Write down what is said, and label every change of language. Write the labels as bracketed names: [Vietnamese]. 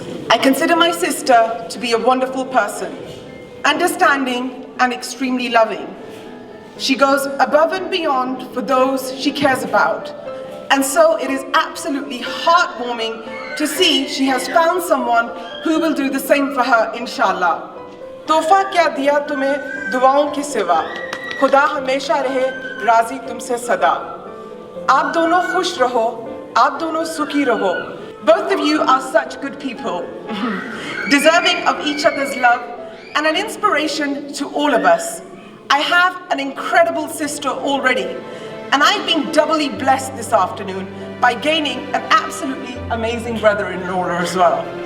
[English] I consider my sister to be a wonderful person, understanding and extremely loving. She goes above and beyond for those she cares about. And so it is absolutely heartwarming to see she has found someone who will do the same for her, inshallah. [Hindi] तोहफा क्या दिया तुम्हें दुआओं के सिवा, खुदा हमेशा रहे राजी तुमसे सदा। आप दोनों खुश रहो, आप दोनों सुखी रहो। [English] Both of you are such good people, deserving of each other's love and an inspiration to all of us. I have an incredible sister already, and I've been doubly blessed this afternoon by gaining an absolutely amazing brother-in-law as well.